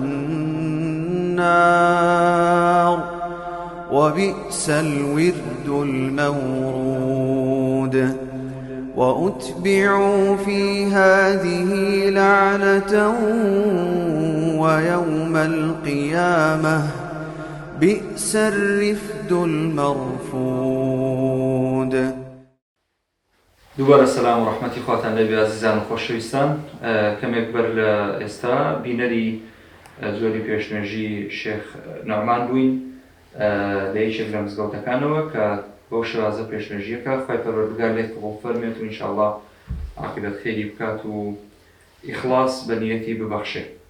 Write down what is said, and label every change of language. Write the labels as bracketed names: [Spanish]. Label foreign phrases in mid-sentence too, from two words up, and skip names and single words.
[Arabic] النار وبئس الورد المورود وأتبعوا في هذه لعنة ويوم القيامة بئس الرفد المرفود. [Central Kurdish] دووبارە سەلام و ڕەحمەتی خواتان لەبێ عەزیزان و خۆشەویستان. کەمێک بەر لە ئێستا بینەری زۆری پێشنوێژی شێخ نوعمان بووین لە یەکێک لە مزگەوتەکانەوە کە بەو شێوازە پێشنەژیەکە خی پەروەردگار لێت قبوڵ فەرمێت و ئینشاءڵڵا عاقبەت خێری بکات و ئیخلاص بە نیەتی ببەخشێت.